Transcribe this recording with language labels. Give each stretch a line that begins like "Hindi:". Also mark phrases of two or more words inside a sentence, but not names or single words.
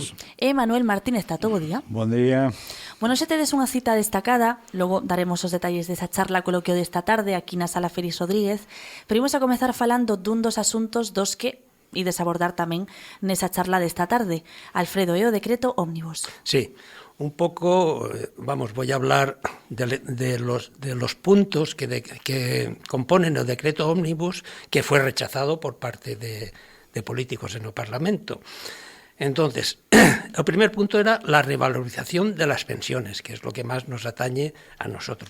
Galician: E Manuel Martínez Tato, bo día. Bon día. Bueno, xe tedes unha cita destacada, logo daremos os detalles desa charla coloquio desta tarde aquí na Sala Félix Rodríguez, pero imos a comezar falando dun dos asuntos dos que ides abordar tamén nesa charla desta tarde. Alfredo, é o decreto ómnibus.
Spanish: Sí, un poco, voy a hablar de los puntos que componen el decreto ómnibus que fue rechazado por parte de políticos en el Parlamento. Entonces, el primer punto era la revalorización de las pensiones, que es lo que más nos atañe a nosotros.